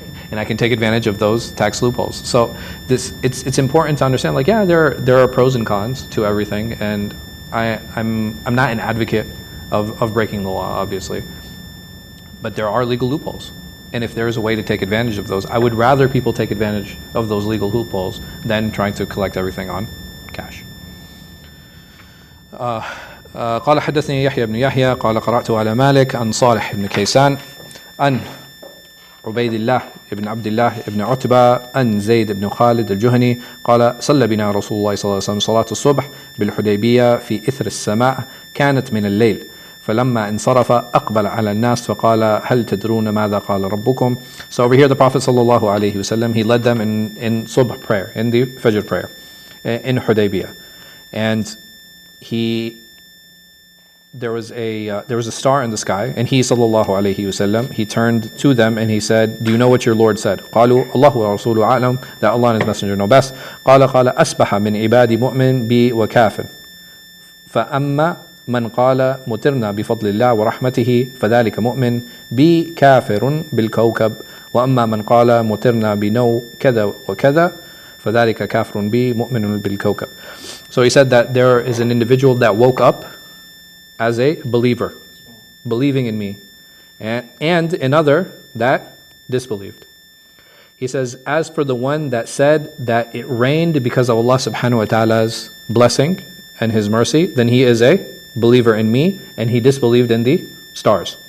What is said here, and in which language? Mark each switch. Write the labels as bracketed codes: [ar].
[en] And I can take advantage of those tax loopholes. So it's important to understand, like, yeah, there are pros and cons to everything, and I'm not an advocate of breaking the law, obviously, but there are legal loopholes, And if there is a way to take advantage of those, I would rather people take advantage of those legal loopholes than trying to collect everything on cash. [ar] قال حدثني يحيى بن يحيى قال قرأت على مالك عن صالح بن كيسان عن عبيد الله بن عبد الله بن عتبة عن زيد بن خالد الجهني قال صلى بنا رسول الله صلى الله عليه وسلم صلاة الصبح بالحديبية في إثر السماء كانت من الليل فلما انصرف أقبل على الناس فقال هل تدرون ماذا قال ربكم. [en] So over here the Prophet صلى الله عليه وسلم, he led them in subh prayer, in the Fajr prayer in Hudaybiyah, and there was a star in the sky, and he sallallahu alayhi wasallam, he turned to them and he said, do you know what your Lord said? [ar] قالوا الله ورسوله أعلم, [en] that Allah and His Messenger know best. [ar] قال أصبح من عبادي مؤمن بي وكافر فأما من قال مطرنا بفضل الله ورحمته فذلك مؤمن بي كافر بالكوكب وأما من قال مطرنا بنو كذا وكذا فذلك كافر بي مؤمن بالكوكب. [en] So he said that there is an individual that woke up as a believer, believing in me, and another that disbelieved. He says, as for the one that said that it rained because of Allah subhanahu wa ta'ala's blessing and His mercy, then he is a believer in me, and he disbelieved in the stars.